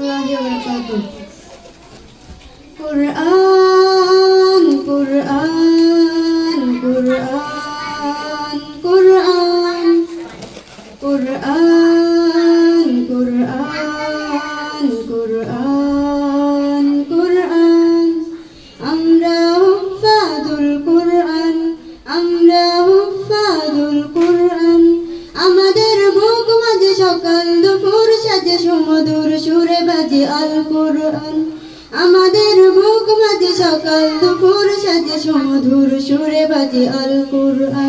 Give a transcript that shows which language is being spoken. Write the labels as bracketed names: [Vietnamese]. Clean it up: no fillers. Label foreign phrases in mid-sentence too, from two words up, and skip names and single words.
[Arabic] وبركاته. قرآن قرآن قرآن قرآن قرآن قرآن قرآن قرآن [Bangla] আমরা হুফাজুল কুরআন, আমরা হুফাজুল কুরআন। আমাদের বুক মাঝে সকাল দুপুর সাজে সুমধুর সুরে বাজে আল কুরআন। আমাদের বুক মাঝে সকাল দুপুর সাজে সুমধুর সুরে বাজে আল কুরআন।